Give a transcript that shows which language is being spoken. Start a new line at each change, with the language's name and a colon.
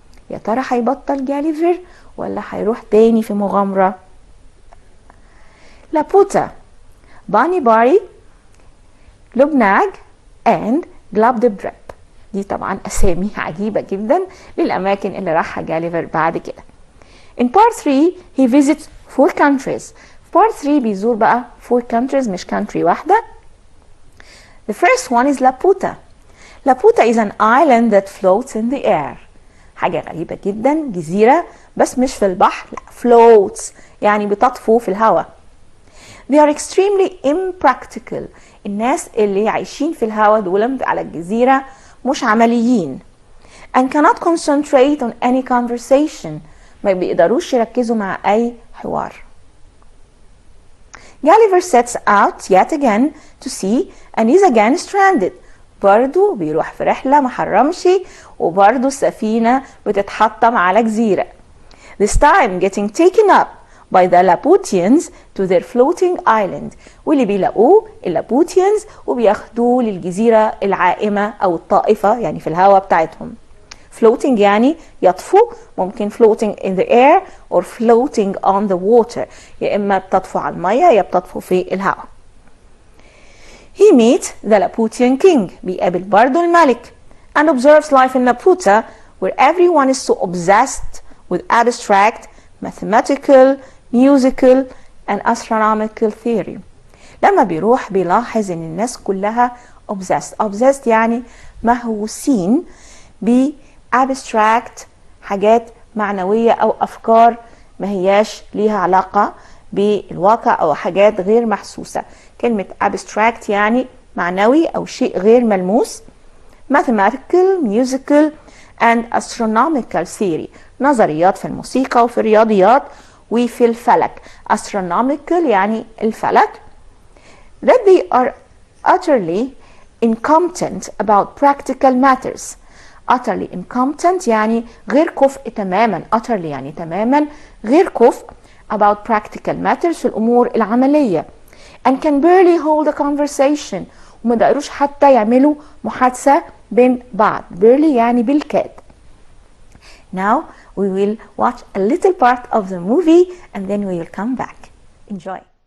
Arabic: يا ترى هيبطل جاليفر ولا هيروح تاني في مغامرة؟ لابوتا، باني باري، لبناج and جلابدبرب. دي طبعا أسامي عجيبة جدا للأماكن اللي راحها جاليفر بعد كده.
English: In part 3 he visits 4 countries.
Arabic: في part 3 بيزور بقى 4 countries مش country واحدة.
English: The first one is Laputa. Laputa is an island that floats in the air.
Arabic: حاجة غريبة جدا، جزيرة بس مش في البحر، لا floats يعني بتطفو في الهواء.
English: They are extremely impractical.
Arabic: الناس اللي عايشين في الهواء دول على الجزيرة مش عمليين.
English: And cannot concentrate on any conversation.
Arabic: ما بيقدروش يركزوا مع أي حوار.
English: Gulliver sets out yet again to sea and is again stranded.
Arabic: برضو بيروح في رحلة محرمش وبرضو السفينة بتتحطم على جزيرة.
English: This time getting taken up by the Laputians to their floating island.
Arabic: واللي بيلاقوه اللابوتيانز وبياخدوه للجزيرة العائمة أو الطائفة يعني في الهواء بتاعتهم. floating يعني يطفو، ممكن
English: floating in the air or floating on the water.
Arabic: يا إما بتطفو على المية يا بتطفو في الهواء.
English: He meets the Laputian king.
Arabic: بيقابل برضو الملك
English: and observes life in Laputa where everyone is so obsessed with abstract, mathematical, musical and astronomical theory.
Arabic: لما بيروح بيلاحظ ان الناس كلها obsessed يعني مهووسين ب abstract حاجات معنوية او افكار ما هياش ليها علاقة بالواقع او حاجات غير محسوسة. كلمة abstract يعني معنوي او شيء غير ملموس.
English: mathematical, musical and astronomical theory
Arabic: نظريات في الموسيقى وفي الرياضيات وفي الفلك. astronomical يعني الفلك.
English: that they are utterly incompetent about practical matters.
Arabic: utterly incompetent يعني غير كفء تماما. utterly يعني تماما غير كفء
English: about practical matters
Arabic: في الأمور العملية.
English: and can barely hold a conversation
Arabic: وما دقروش حتى يعملوا محادثة بين بعض. barely يعني بالكاد.
English: now we will watch a little part of the movie and then we will come back. Enjoy.